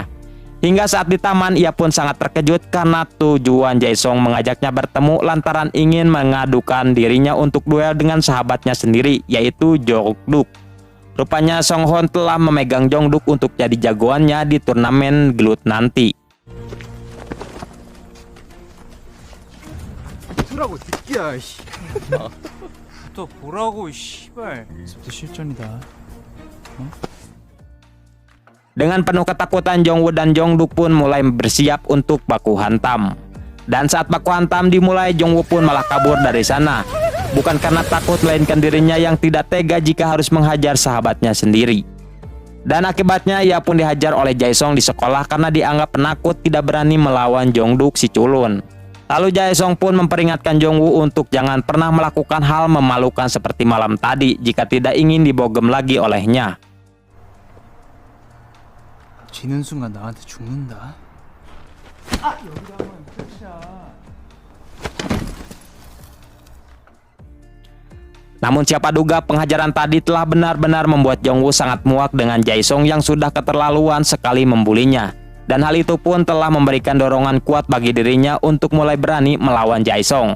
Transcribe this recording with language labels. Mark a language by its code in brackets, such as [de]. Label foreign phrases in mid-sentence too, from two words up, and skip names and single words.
[id] Hingga saat di taman, ia pun sangat terkejut karena tujuan Jae-sung mengajaknya bertemu lantaran ingin mengadukan dirinya untuk duel dengan sahabatnya sendiri, yaitu Jongduk. Rupanya Song Hon telah memegang Jongduk untuk jadi jagoannya di turnamen gelut nanti. [ko] 보라고 새끼야. 또 보라고 씨발. 이제부터 실전이다. [id] Dengan penuh ketakutan, Jongwoo dan Jongduk pun mulai bersiap untuk baku hantam. Dan saat baku hantam dimulai, Jongwoo pun malah kabur dari sana. Bukan karena takut, melainkan dirinya yang tidak tega jika harus menghajar sahabatnya sendiri. Dan akibatnya ia pun dihajar oleh Jae-sung di sekolah karena dianggap penakut tidak berani melawan Jongduk si culun. Lalu Jae-sung pun memperingatkan Jongwoo untuk jangan pernah melakukan hal memalukan seperti malam tadi jika tidak ingin dibogem lagi olehnya. [ko] 지는 순간 나한테 죽는다. [id] Namun siapa duga penghajaran tadi telah benar-benar membuat Jongwoo sangat muak dengan Jae-sung yang sudah keterlaluan sekali membulinya. Dan hal itu pun telah memberikan dorongan kuat bagi dirinya untuk mulai berani melawan Jae-sung.